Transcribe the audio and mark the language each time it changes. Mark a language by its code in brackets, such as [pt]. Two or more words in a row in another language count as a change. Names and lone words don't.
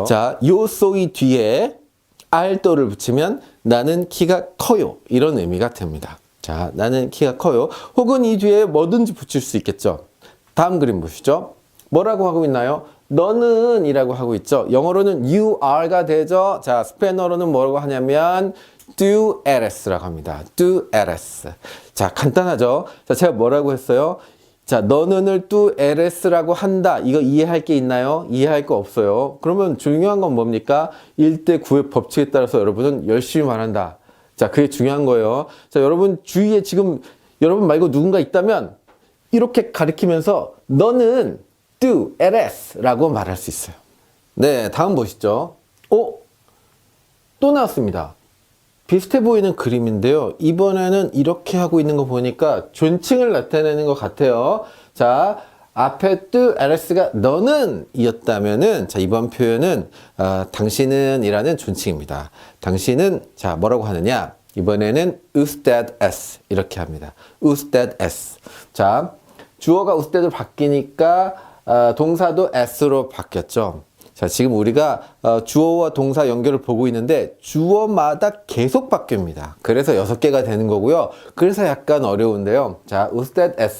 [ko] 자, [es] yo soy [ko] 뒤에 알도를 붙이면 나는 키가 커요. 이런 의미가 됩니다. 자, 나는 키가 커요. 혹은 이 뒤에 뭐든지 붙일 수 있겠죠. 다음 그림 보시죠. 뭐라고 하고 있나요? 너는 이라고 하고 있죠. 영어로는 [en] you are [ko] 가 되죠. 자, 스페인어로는 뭐라고 하냐면 [es] tú eres [ko] 라고 합니다. [es] tú eres. [ko] 자, 간단하죠. 자, 제가 뭐라고 했어요? 자, 너는을 [es] tú eres [ko] 라고 한다. 이거 이해할 게 있나요? 이해할 거 없어요. 그러면 중요한 건 뭡니까? 1대 9의 법칙에 따라서 여러분은 열심히 말한다. 자, 그게 중요한 거예요. 자, 여러분 주위에 지금 여러분 말고 누군가 있다면 이렇게 가리키면서 너는 [es] tú eres [ko] 라고 말할 수 있어요. 네, 다음 보시죠. 또 나왔습니다. 비슷해 보이는 그림인데요. 이번에는 이렇게 하고 있는 거 보니까 존칭을 나타내는 것 같아요. 자, 앞에 [es] tú eres [ko] 가 너는 이었다면은 자, 이번 표현은 당신은 이라는 존칭입니다. 당신은 자, 뭐라고 하느냐? 이번에는 [es] usted es [ko] 이렇게 합니다. [es] usted es. [ko] 자, 주어가 usted 바뀌니까 동사도 s로 바뀌었죠. 자, 지금 우리가 주어와 동사 연결을 보고 있는데 주어마다 계속 바뀝니다. 그래서 6개가 되는 거고요. 그래서 약간 어려운데요.